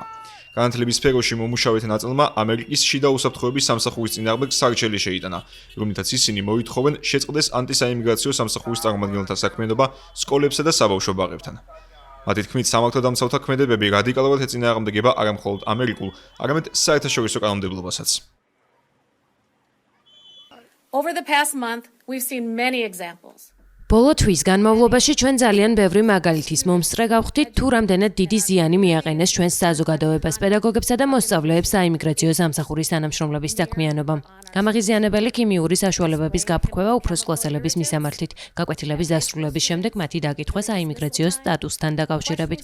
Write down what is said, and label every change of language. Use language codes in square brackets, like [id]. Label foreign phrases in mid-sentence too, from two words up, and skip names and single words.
[ka] განათლების სფეროში მომუშავეთა ნაწილმა ამერიკის შიდა უსაფრთხოების სამსახურის წინააღმდეგ სარჩელი შეიტანა, რომლითაც ისინი მოითხოვენ შეწყდეს ანტისაიმიგრაციო სამსახურის წარმომადგენელთა საქმიანობა სკოლებსა და საბავშვო ბაღებთან. მათი თქმით, სამართალდამცავთა ქმედებები რადიკალურად ეწინააღმდეგება არა მხოლოდ ამერიკულ, არამედ საერთაშორისო კანონმდებლობასაც. [en] Over the past month, we've seen many examples. [ka] ბოლო თვის განმავლობაში ჩვენ ძალიან ბევრი მაგალითის მომსწრე გავხდით, თუ რამდენად დიდი ზიანი მიაყენეს ჩვენს საზოგადოებას, პედაგოგებსა და მოსწავლეებს საიმიგრაციო სამსახურის თანამშრომლების საქმიანობამ. გამაღიზიანებელი ქიმიური საშუალებების გაფრქვევა უფროს კლასელების მისამართით, გაკვეთილების დასრულების შემდეგ მათი დაკითხვა საიმიგრაციო სტატუსთან დაკავშირებით.